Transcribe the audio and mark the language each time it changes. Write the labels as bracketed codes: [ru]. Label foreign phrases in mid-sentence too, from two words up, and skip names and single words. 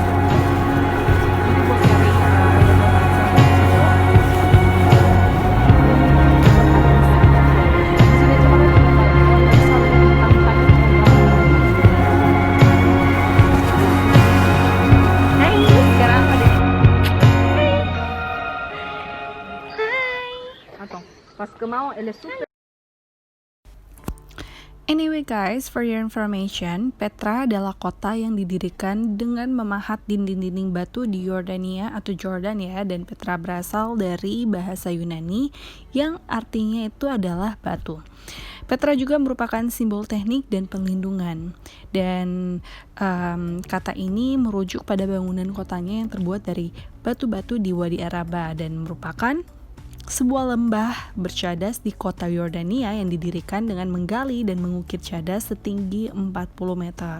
[id] Ini buat cari sini coba lihat Hai, sekarang apa deh? [fr] Attends, parce que maman elle est super. [en] Anyway guys, for your information, [id] Petra adalah kota yang didirikan dengan memahat dinding-dinding batu di Yordania atau Jordan ya, dan Petra berasal dari bahasa Yunani yang artinya itu adalah batu. Petra juga merupakan simbol teknik dan perlindungan, dan kata ini merujuk pada bangunan kotanya yang terbuat dari batu-batu di Wadi Araba dan merupakan sebuah lembah bercadas di kota Yordania yang didirikan dengan menggali dan mengukir cadas setinggi 40 meter.